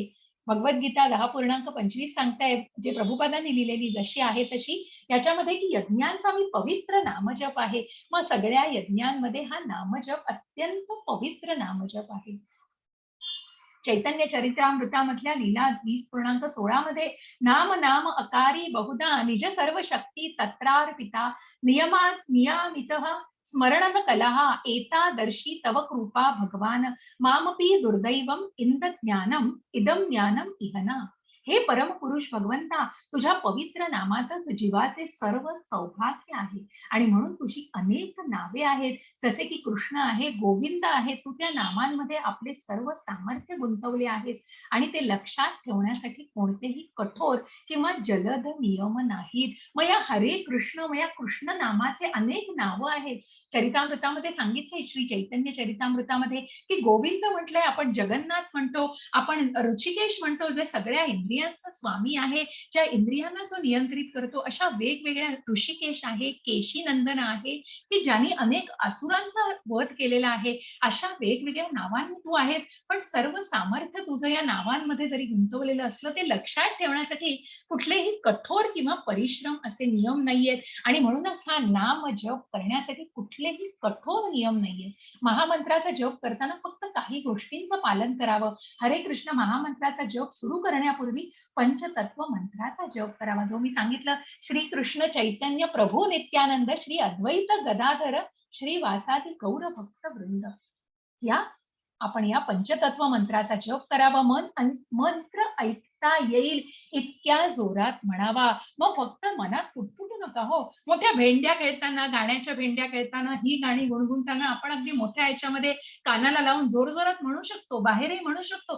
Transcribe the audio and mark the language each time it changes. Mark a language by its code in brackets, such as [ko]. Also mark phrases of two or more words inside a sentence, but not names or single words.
[mr] भगवद्गीता 10.25 सांगताय, जे प्रभुपादांनी लिहिलेली जशी आहे तशी, याच्यामध्ये की यज्ञांचा मी पवित्र नामजप आहे. मग सगळ्या यज्ञांमध्ये हा नामजप अत्यंत पवित्र नामजप आहे. चैतन्य चरित्रामृतामधल्या लीला 20.16 मध्ये [sa] नाम नाम अकारी बहुधा निज सर्व शक्ती तत्रार्पिता नियमित स्मरण कलहा एतादर्शी तव कृपा भगवान मामपी दुर्दैवम इंद ज्ञानम इदम ज्ञानम इहना. [mr] हे परमपुरुष भगवंता, तुझ्या पवित्र नामातच जीवाचे सर्व सौभाग्य आहे आणि म्हणून तुझी अनेक नावे आहेत. जसे की कृष्ण आहे, गोविंद आहे. तू त्या नामांमध्ये आपले सर्व सामर्थ्य गुंतवले आहेस आणि ते लक्षात ठेवण्यासाठी कोणतेही कठोर किंवा जलद नियम नाहीत. मग या हरे कृष्ण, मग या कृष्ण नामाचे अनेक नावं आहेत. चरितामृतामध्ये सांगितलंय, श्री चैतन्य चरितामृतामध्ये, की गोविंद म्हटलंय, आपण जगन्नाथ म्हणतो, आपण ऋषिकेश म्हणतो, जे सगळ्या इंद्रियांचा स्वामी आहे, ज्या इंद्रियांना जो नियंत्रित करतो. अशा वेगवेगळ्या ऋषिकेश आहे, केशीनंदन आहे, की ज्यांनी अनेक असुरांचा वध केलेला आहे. अशा वेगवेगळ्या नावांनी तू आहेस, पण सर्व सामर्थ्य तुझं या नावांमध्ये जरी गुंतवलेलं असलं, ते लक्षात ठेवण्यासाठी कुठलेही कठोर किंवा परिश्रम असे नियम नाहीयेत. आणि म्हणूनच हा नाम जप करण्यासाठी कुठलेही कठोर नियम नाहीये. महामंत्राचा जप करताना फक्त काही गोष्टींचं पालन करावं. हरे कृष्ण महामंत्राचा जप सुरू करण्यापूर्वी पंचतत्व मंत्राचा जप करावा, जो मी सांगितलं. श्री कृष्ण चैतन्य प्रभू नित्यानंद श्री अद्वैत गदाधर श्री वासादी गौर भक्त वृंद, या आपण या पंचतत्व मंत्राचा जप करावा. मंत्र ऐकता येईल इतक्या जोरात म्हणावा. मग फक्त मनात फुटफुटू नका हो. मोठ्या भेंड्या खेळताना, गाण्याच्या भेंड्या खेळताना, ही गाणी गुणगुणताना आपण अगदी मोठ्या याच्यामध्ये कानाला लावून जोर जोरात म्हणू शकतो, बाहेरही म्हणू शकतो.